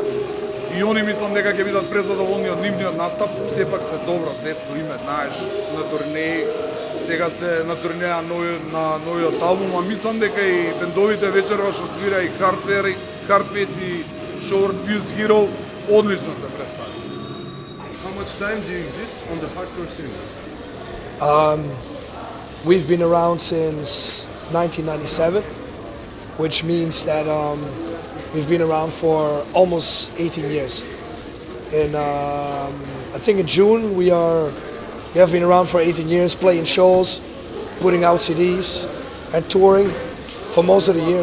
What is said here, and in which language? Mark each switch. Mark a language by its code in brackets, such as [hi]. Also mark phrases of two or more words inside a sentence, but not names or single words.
[mk] И они мислам дека ќе бидат презадоволни од нивниот настап, сепак се добро светско име, знаеш, на турнеи, сега се на турнеја на новиот албум, а мислам дека и бендовите вечерва што свира и Hardface и Short Fuse Hero одлично се представи. [en] How much time do you exist on the hardcore scene? We've been around since 1997, which means that we've been around for almost 18 years. And I think in June we have been around for 18 years, playing shows, putting out CDs, and touring for most of the year.